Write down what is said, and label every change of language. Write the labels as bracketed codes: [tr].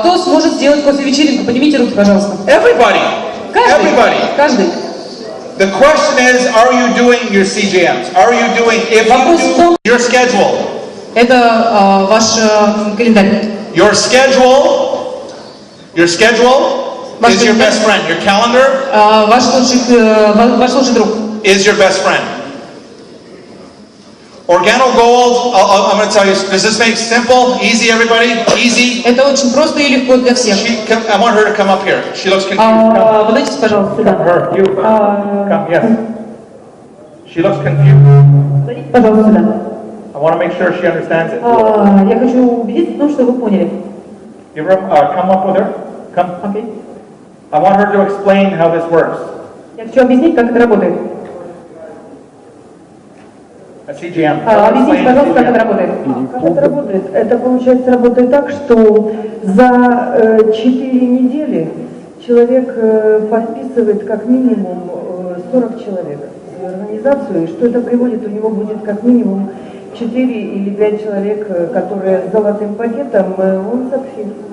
[ru] Кто сможет сделать кофе-вечеринку? Поднимите руки, пожалуйста. [en] Everybody. [ru] Каждый. [en] The question is, are you doing your CJMs? Are you doing, if you do, your schedule? [ru] Это ваш календарь. [en] Your schedule is your best friend. Your calendar [ru] ваш лучший друг [en] is your best friend. Organo Gold, I'm going to tell you, does this make simple, easy, everybody? Easy? [ru] Это очень просто и легко для всех. [en] I want her to come up here. She looks confused. [ru] Подойдите, пожалуйста, сюда. [en] Her, you, come, yes. She looks confused. [ru] Подойдите, пожалуйста, сюда. [en] I want to make sure she understands it. [ru] Я хочу убедиться в том, что вы поняли. [en] Give her, come up with her. Come. Okay. I want her to explain how this works. [ru] Я хочу объяснить, как это работает. [en] CGM. [ru] Объясните, пожалуйста, как это работает. Как это работает? Это, получается, работает так, что за 4 недели человек подписывает как минимум 40 человек в организацию, и что это приводит, у него будет как минимум 4 или 5 человек, которые с золотым пакетом, он success.